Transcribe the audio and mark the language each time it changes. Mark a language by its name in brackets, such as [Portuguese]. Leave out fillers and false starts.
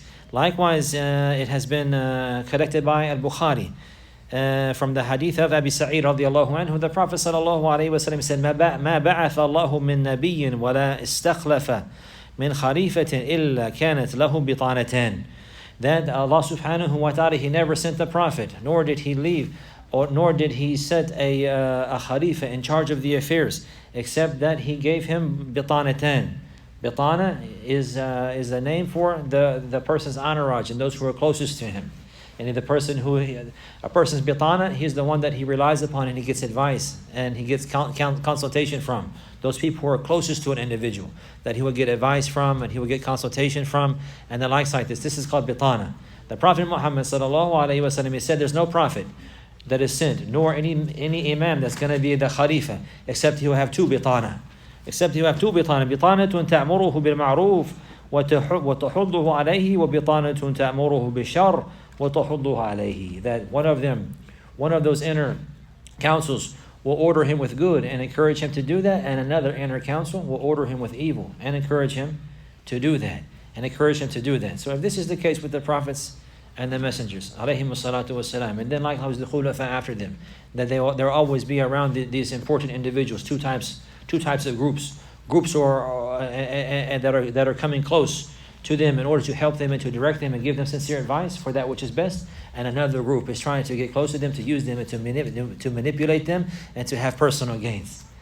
[English] Likewise, it has been collected by Al-Bukhari from the hadith of Abi Sa'id radiallahu anhu. The Prophet sallallahu alayhi wa sallam said, [Arabic] ما بعث الله من نبي ولا استخلف من خليفة إلا كانت له بطانتان. [English] That Allah subhanahu wa ta'ala, He never sent a prophet, nor did He leave, nor did He set a khalifa in charge of the affairs, except that He gave him bitanatan. Bitana is a name for the person's entourage and those who are closest to him. And a person's bitana, he's the one that he relies upon and he gets advice and he gets consultation from. Those people who are closest to an individual, that he will get advice from and he will get consultation from, and the likes like this. This is called bitana. The Prophet Muhammad sallallahu alaihi wasallam, he said, there's no prophet that is sent, nor any imam that's going to be the khalifa, except he will have two bitana. Except you have two bitana. [Arabic] بطانة تأمره بالمعروف وتحضه عليه وبطانة تأمره بالشر وتحضه عليه. [English] That one of those inner councils will order him with good and encourage him to do that, and another inner council will order him with evil and encourage him to do that. So if this is the case with the prophets and the messengers, alayhim salatu wassalam, and then likewise the khulafa after them, that there will always be around these important individuals, two types of groups who are that are coming close to them in order to help them and to direct them and give them sincere advice for that which is best, and another group is trying to get close to them, to use them and to manipulate them and to have personal gains.